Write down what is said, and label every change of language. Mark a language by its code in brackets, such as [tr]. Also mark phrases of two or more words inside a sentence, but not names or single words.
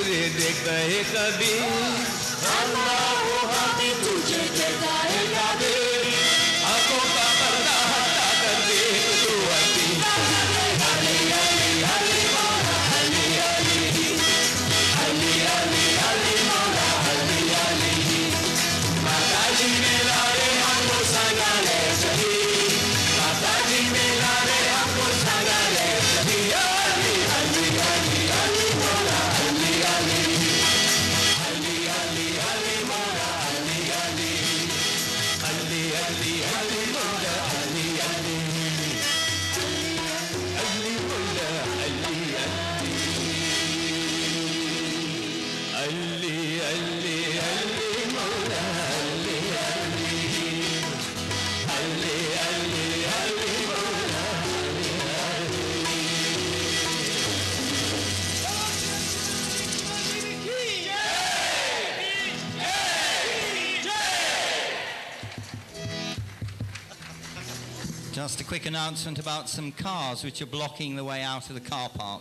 [hi] ते कहे कबीर अल्लाह वो हामी तुझे जगाए कबीर आंखों का पर्दा हटा कर देख तू अली अली अली अली मौला अली अली अली अली अली मौला अली अली माता जी मेरा रे हमको संगाले चली माता जी मेरा रे हमको संगाले चली अली अली अली अली मौला अली अली अली अली अली मौला अली अली अली अली अली मौला अली अली अली मौला अली अली अली अली मौला अली अली अली अली अली मौला [en] Just a quick announcement about some cars which are blocking the way out of the car park.